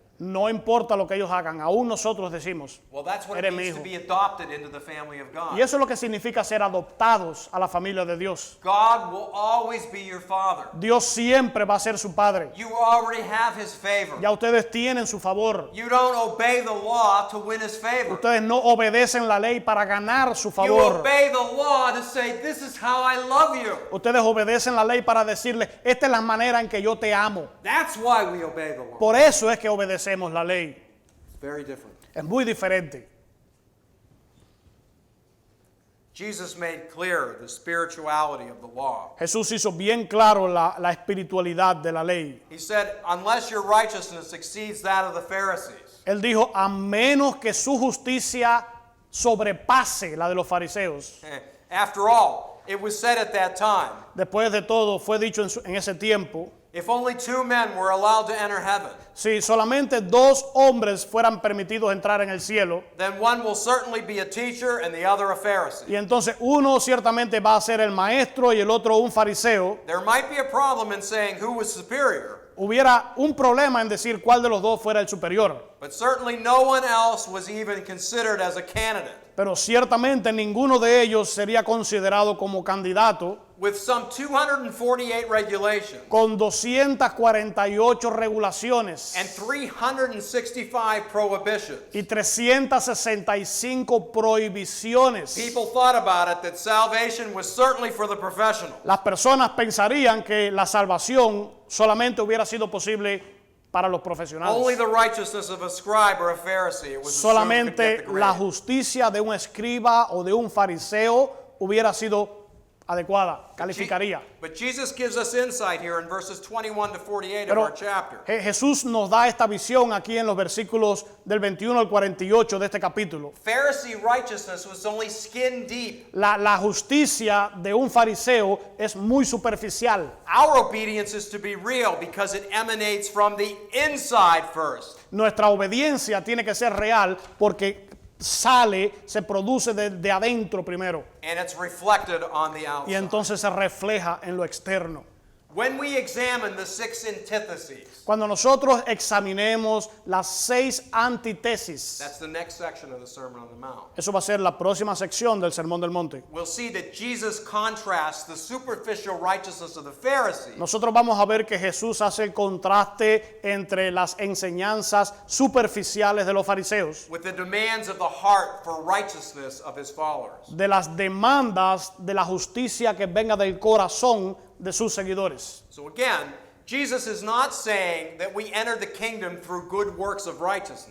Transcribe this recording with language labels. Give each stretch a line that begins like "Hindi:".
Spanish: No importa lo que ellos hagan, aún nosotros decimos.
English: Well, that's what it
Spanish: Eres mi
English: means to
Spanish: hijo.
English: be adopted into the family of God.
Spanish: Y eso es lo que significa ser adoptados a la familia de Dios.
English: God will always be your father.
Spanish: Dios siempre va a ser su padre.
English: You already have his favor.
Spanish: Ya ustedes tienen su favor.
English: You don't obey the law to win his favor.
Spanish: Ustedes no obedecen la ley para ganar su
English: You
Spanish: favor.
English: obey the law to say, this is how I love you.
Spanish: Ustedes obedecen la ley para decirle, esta es la manera en que yo te amo.
English: That's why we obey the law.
Spanish: Por eso es que obedecemos la ley.
English: It's very different.
Spanish: Es muy diferente.
English: Jesus made clear the spirituality of the law.
Spanish: Jesús hizo bien claro la espiritualidad de la ley.
English: He said, unless your righteousness exceeds that of the Pharisees,
Spanish: Él dijo, a menos que su justicia sobrepase la de los fariseos.
English: after all, it was said at that time,
Spanish: Después de todo, fue dicho en ese tiempo,
English: if only 2 men were allowed to enter heaven,
Spanish: si solamente 2 hombres fueran permitidos entrar en el cielo,
English: then one will certainly be a teacher and the other a Pharisee.
Spanish: y entonces uno ciertamente va a ser el maestro y el otro un fariseo,
English: There might be a problem in saying who was superior,
Spanish: hubiera un problema en decir cuál de los dos fuera el superior.
English: but certainly no one else was even considered as a candidate.
Spanish: Pero ciertamente ninguno de ellos sería considerado como candidato
English: With some 248 regulations
Spanish: con 248 regulaciones
English: and 365 prohibitions,
Spanish: y 365 prohibiciones.
English: people thought about it that salvation was certainly for the professional.
Spanish: Las personas pensarían que la salvación solamente hubiera sido posible para los profesionales.
English: Only the righteousness of a scribe or a Pharisee was assumed to get
Spanish: Solamente
English: the
Spanish: la
English: grade.
Spanish: justicia de un escriba o de un fariseo hubiera sido adecuada, calificaría.
English: But Jesus gives us insight here in verses 21 to 48 of
Spanish: Pero
English: our chapter.
Spanish: Jesús nos da esta visión aquí en los versículos del 21 al 48 de este capítulo.
English: Pharisee righteousness was only skin deep.
Spanish: La justicia de un fariseo es muy superficial.
English: Our obedience is to be real because it emanates from the inside first.
Spanish: Nuestra obediencia tiene que ser real porque se produce de adentro primero
English: And it's reflected on the
Spanish: y
English: outside.
Spanish: entonces se refleja en lo externo.
English: When we examine the 6 antitheses,
Spanish: Cuando nosotros examinemos las 6 antítesis,
English: that's the next section of the Sermon on the Mount,
Spanish: eso va a ser la próxima sección del Sermón del Monte.
English: we'll see that Jesus contrasts the superficial righteousness of the Pharisee
Spanish: Nosotros vamos a ver que Jesús hace el contraste entre las enseñanzas superficiales de los fariseos,
English: with the demands of the heart for righteousness of his followers.
Spanish: de las demandas de la justicia que venga del corazón de sus seguidores.
English: So again, Jesus is not saying that we enter the kingdom through good works of righteousness.